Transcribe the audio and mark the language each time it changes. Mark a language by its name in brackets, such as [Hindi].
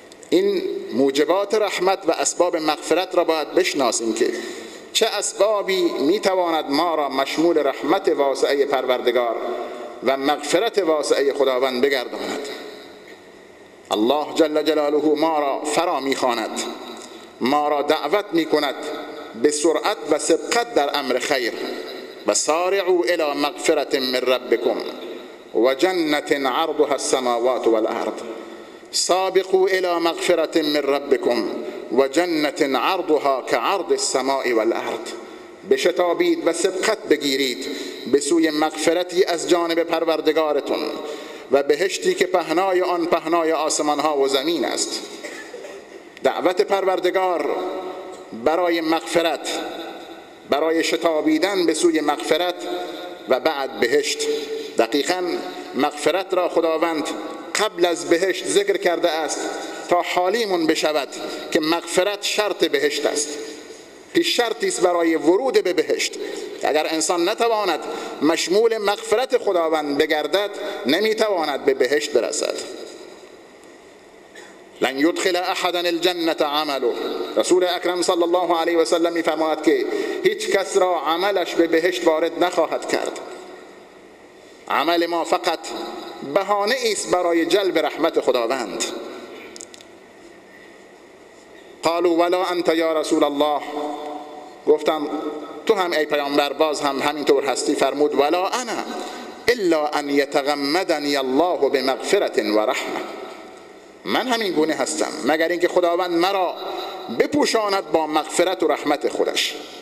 [Persian] این موجبات رحمت و اسباب مغفرت را باید بشناسیم که چه اسبابی میتواند ما را مشمول رحمت واسعه پروردگار و مغفرت واسعه خداوند بگرداند. الله جل جلاله ما را فرا میخواند، ما را دعوت میکند به سرعت و سبقت در امر خیر. [Arabic] و سارعوا الی مغفرة من ربکم و جنة عرضها السماوات والارض. سابقوا الی مغفرة من ربکم و جنت عرضها كعرض السماء والارض. [Persian] بشتابید و سبقت بگیرید به سوی مغفرتی از جانب پروردگارتون و بهشتی که پهنای آن پهنای آسمان ها و زمین است. دعوت پروردگار برای مغفرت، برای شتابیدن به سوی مغفرت و بعد بهشت. دقیقاً مغفرت را خداوند قبل از بهشت ذکر کرده است تا حالیمون بشود که مغفرت شرط بهشت است. پیش شرطی است برای ورود به بهشت. اگر انسان نتواند مشمول مغفرت خداوند بگردد نمیتواند به بهشت برسد. [Arabic] لن يدخل احدا الجنة عمله. [Persian] رسول اکرم صلی الله علیه و سلم میفرماید که هیچ کس را عملش به بهشت وارد نخواهد کرد. عمل ما فقط بهانه است برای جلب رحمت خداوند. [Arabic] قالوا ولا انت یا رسول الله. [Persian] گفتم تو هم ای پیامبر باز هم همینطور هستی؟ فرمود [Arabic] ولا انا الا ان یتغمدنی الله بمغفرة و رحمه. [Persian] من همین گونه هستم مگر اینکه خداوند مرا بپوشاند با مغفرت و رحمت خودش.